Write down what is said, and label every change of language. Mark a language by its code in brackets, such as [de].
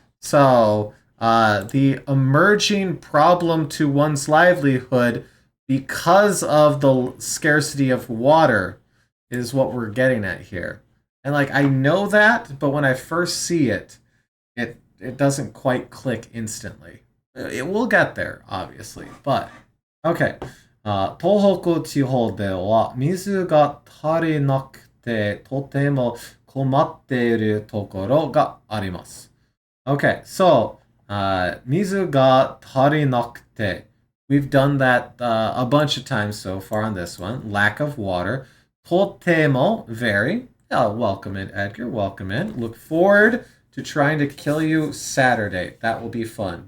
[en] So, the emerging problem to one's livelihood because of the scarcity of water is what we're getting at here. And like I know that, but when I first see it, it doesn't quite click instantly. It will get there, obviously, but okay. [ja] 東北地方では水が足りなくてとても困っているところがあります。 [en] Okay, so [ja] 水が足りなくて [en] we've done that a bunch of times so far on this one. Lack of water. とても very. Oh, welcome in, Edgar. Welcome in. Look forward to trying to kill you Saturday. That will be fun.